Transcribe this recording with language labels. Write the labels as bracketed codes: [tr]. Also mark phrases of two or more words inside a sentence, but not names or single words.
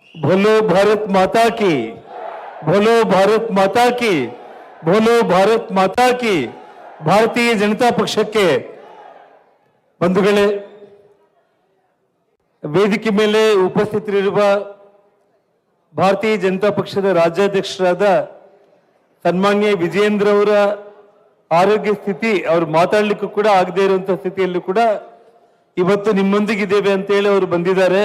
[hi] बोलो भारत माता की, बोलो भारत माता की, बोलो भारत माता की. [kn] ಭಾರತೀಯ ಜನತಾ ಪಕ್ಷಕ್ಕೆ ಬಂಧುಗಳೇ, ವೇದಿಕೆ ಮೇಲೆ ಉಪಸ್ಥಿತರಿರುವ ಭಾರತೀಯ ಜನತಾ ಪಕ್ಷದ ರಾಜ್ಯಾಧ್ಯಕ್ಷರಾದ ಸನ್ಮಾನ್ಯ ವಿಜಯೇಂದ್ರ ಅವರ ಆರೋಗ್ಯ ಸ್ಥಿತಿ, ಅವರು ಮಾತಾಡಲಿಕ್ಕೂ ಕೂಡ ಆಗದೇ ಇರುವಂತಹ ಸ್ಥಿತಿಯಲ್ಲೂ ಕೂಡ ಇವತ್ತು ನಿಮ್ಮೊಂದಿಗಿದ್ದೇವೆ ಅಂತೇಳಿ ಅವರು ಬಂದಿದ್ದಾರೆ.